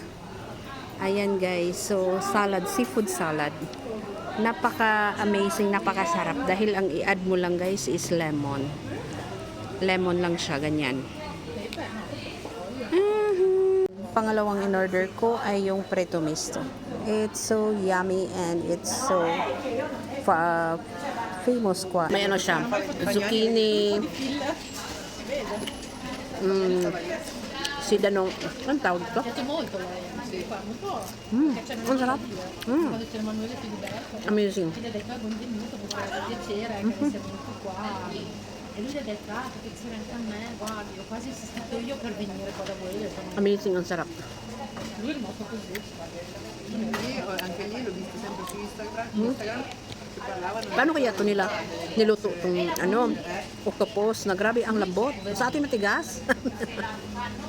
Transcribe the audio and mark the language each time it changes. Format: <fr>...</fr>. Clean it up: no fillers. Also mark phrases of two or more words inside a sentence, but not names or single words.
<en>Ayan guys, so salad, seafood salad.</en> <tl>Napaka-amazing, napakasarap dahil ang i-add mo lang guys</tl> <en>is lemon.</en> <tl>Lemon lang siya, ganyan. Pangalawang in-order ko ay yung preto misto.</tl> <en>It's so yummy and it's so famous kwa.</en> <tl>May ano siya, zucchini, sidanong, anong tawag ito? Ang sarap. Amazing. Amazing, ang sarap.</tl> <it>Anche lì l'ho visto sempre su Instagram.</it> <tl>Paano kaya ito nila niluto itong octopus na grabe ang lambot. Sa atin matigas.</tl>